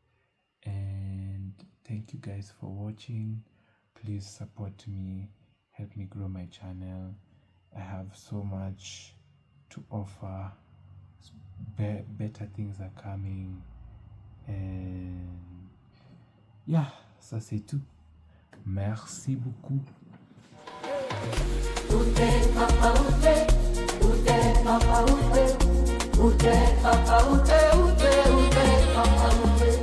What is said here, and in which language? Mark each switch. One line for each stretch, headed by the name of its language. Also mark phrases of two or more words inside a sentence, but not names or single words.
English: And thank you guys for watching. Please support me, help me grow my channel. I have so much to offer. Better things are coming. And yeah,
French: ça c'est tout. Merci beaucoup. Ute papa ute papa ute papa ute papa ute